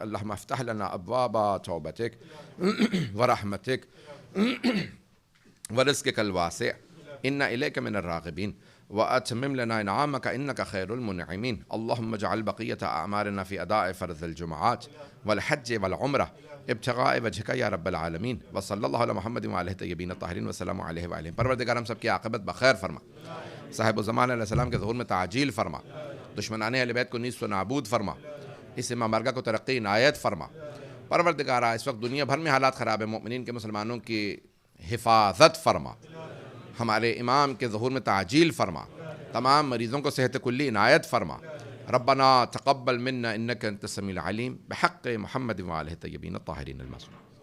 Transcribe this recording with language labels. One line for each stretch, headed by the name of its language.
Arabic: اللهم افتح لنا أبواب توبتك ورحمتك ورزقك الواسع إنا إليك من الراغبين وأتمم لنا إنعامك إنك خير المنعمين. اللهم اجعل بقية أعمارنا في أداء فرض الجمعات والحج والعمرة ابتغاء وجهك يا رب العالمین. وصلی اللہ علی محمد وعلیہ الطیبین الطاہرین وسلم علیہ وآلہ.
Urdu: پروردگار ہم سب کی عاقبت بخیر فرما، صاحب الزمان علیہ السلام کے ظہور میں تعجیل فرما، دشمنان اہل بیت کو نیست و نابود فرما، اس امام برگہ کو ترقی عنایت فرما. پروردگارہ اس وقت دنیا بھر میں حالات خراب ہے، مومنین کے مسلمانوں کی حفاظت فرما، ہمارے امام کے ظہور میں تعجیل فرما، تمام مریضوں کو صحت کلی عنایت فرما.
Arabic: ربنا تقبل منا انك انت السميع العليم بحق محمد وآله الطيبين الطاهرين المعصومين.